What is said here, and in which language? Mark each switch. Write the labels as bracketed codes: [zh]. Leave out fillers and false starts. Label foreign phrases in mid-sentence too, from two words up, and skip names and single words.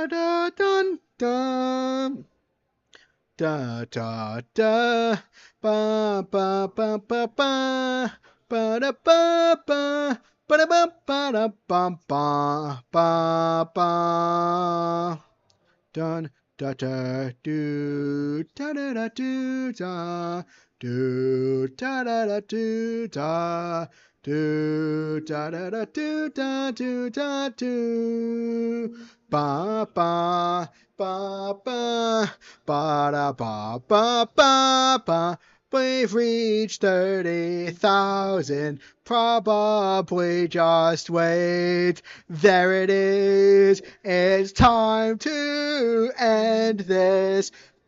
[en] da dun dun da da da ba ba ba ba ba ba da ba ba ba da ba ba da ba ba ba ba dun da da do da da da do da do da da da do da do da da da do da do da do ba ba ba ba ba da ba ba ba ba. We've reached 30,000. Probably just wait. There it is. It's time to end this.